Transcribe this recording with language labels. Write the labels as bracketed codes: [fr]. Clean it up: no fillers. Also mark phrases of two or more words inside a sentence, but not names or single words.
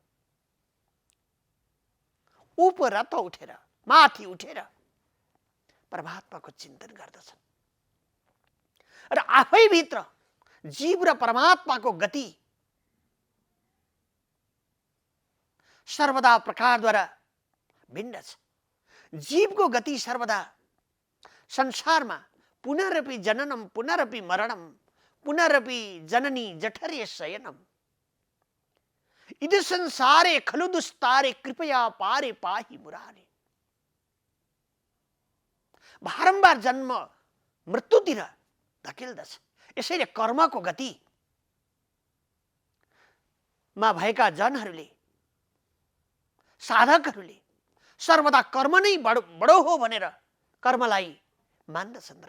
[ne] उपरत उठेर, माथि उठेर परमात्माको चिन्तन गर्दछन् र आफै भित्र जीव र परमात्माको गति सर्वदा प्रकारद्वारा भिन्न छ। [sa] जीवको गति सर्वदा संसारमा पुनरपि जननम पुनरपि मरणम पुनरपि जननी जठरे शयनम इति संसारे खलु दुस्तारे कृपया पारे पाहि मुरारे। [ne] बारम्बार जन्म मृत्युतिर धकेल्दछ। यसैले कर्मको गति मा भएका जनहरूले, साधकहरूले सर्वदा कर्म नै बडो हो भनेर कर्मलाई मान्दछन्।